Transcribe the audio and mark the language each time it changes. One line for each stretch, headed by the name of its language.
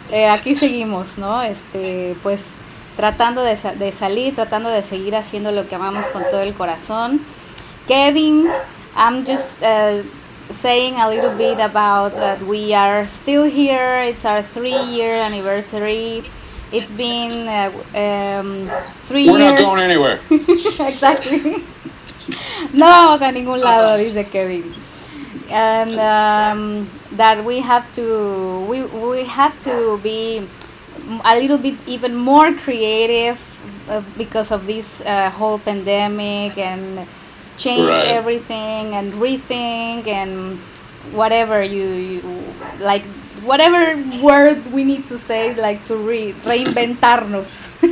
Spanish: Aquí seguimos, ¿no? Pues tratando de salir, tratando de seguir haciendo lo que amamos con todo el corazón.
English: Kevin, I'm just saying a little bit about that we are still here. It's our 3-year anniversary. It's been 3 We're years. not going anywhere. Exactly.
Spanish: No vamos a ningún lado, dice Kevin.
English: And that we had to be a little bit even more creative because of this whole pandemic, and change Right. everything and rethink and whatever you like, whatever word we need to say, like to
Spanish: reinventarnos.